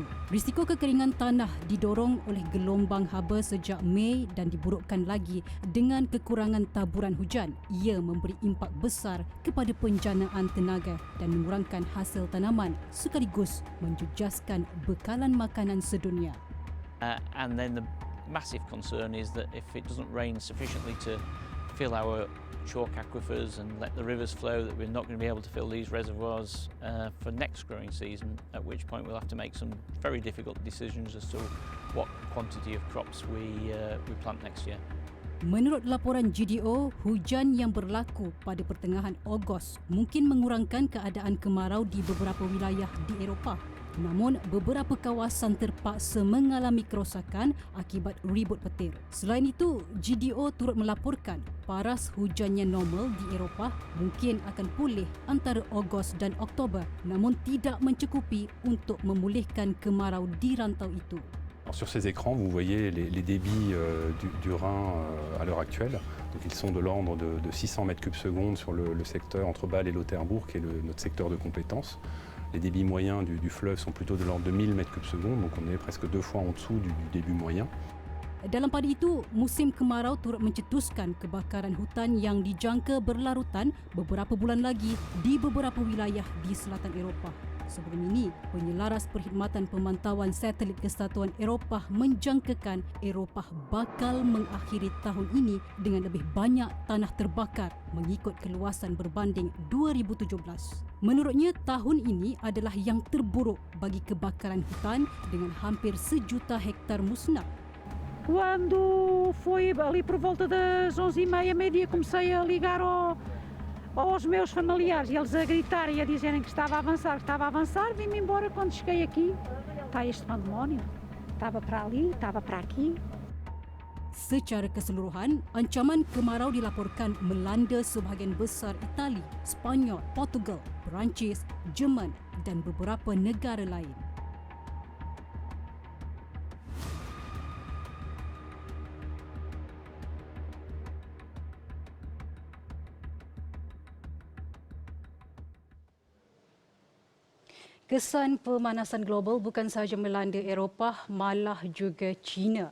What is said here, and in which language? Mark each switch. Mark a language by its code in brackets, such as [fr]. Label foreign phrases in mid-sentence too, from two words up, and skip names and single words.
[ms] Risiko kekeringan tanah didorong oleh gelombang haba sejak Mei dan diburukkan lagi dengan kekurangan taburan hujan. Ia memberi impak besar kepada penjanaan tenaga dan mengurangkan hasil tanaman sekaligus menjejaskan bekalan makanan sedunia. [en] And then the massive concern is that if it doesn't rain sufficiently to fill our chalk aquifers and let the rivers flow, that we're not going to be able to fill these reservoirs for next growing season, at which point we'll have to make some very difficult decisions as to what quantity of crops we plant next year. [ms] Menurut laporan GDO, hujan yang berlaku pada pertengahan Ogos mungkin mengurangkan keadaan kemarau di beberapa wilayah di Eropah. Namun, beberapa kawasan terpaksa mengalami kerosakan akibat ribut petir. Selain itu, GDO turut melaporkan paras hujan yang normal di Eropah mungkin akan pulih antara Ogos dan Oktober, namun tidak mencukupi untuk memulihkan kemarau di rantau itu. [fr] Sur ces écrans, vous voyez les débits du Rhin à l'heure actuelle. Donc, ils sont de l'ordre de 600 mètres cubes secondes sur le secteur entre Bâle et Lauterbourg, qui est notre secteur de compétence. Les débits moyens du fleuve sont plutôt de l'ordre de 1000 mètres cubes secondes, donc on est presque 2 fois en dessous du débit moyen. [ms] Dalam pada itu, musim kemarau turut mencetuskan kebakaran hutan yang dijangka berlarutan beberapa bulan lagi di beberapa wilayah di selatan Eropah. Sebelum ini, penyelaras Perkhidmatan Pemantauan Satelit Kesatuan Eropah menjangkakan Eropah bakal mengakhiri tahun ini dengan lebih banyak tanah terbakar mengikut keluasan berbanding 2017. Menurutnya, tahun ini adalah yang terburuk bagi kebakaran hutan dengan hampir 1 juta hektar musnah. [pt] Quando foi ali por volta das 11h30, meio-dia, comecei a ligar aos meus familiares e eles a gritar e a dizerem que estava a avançar, vim-me embora. Quando cheguei aqui, está este pandemónio, estava para ali, estava para aqui. [ms] Secara keseluruhan, ancaman kemarau dilaporkan melanda sebahagian besar Itali, Sepanyol, Portugal, Perancis, Jerman dan beberapa negara lain. Kesan pemanasan global bukan sahaja melanda Eropah, malah juga China.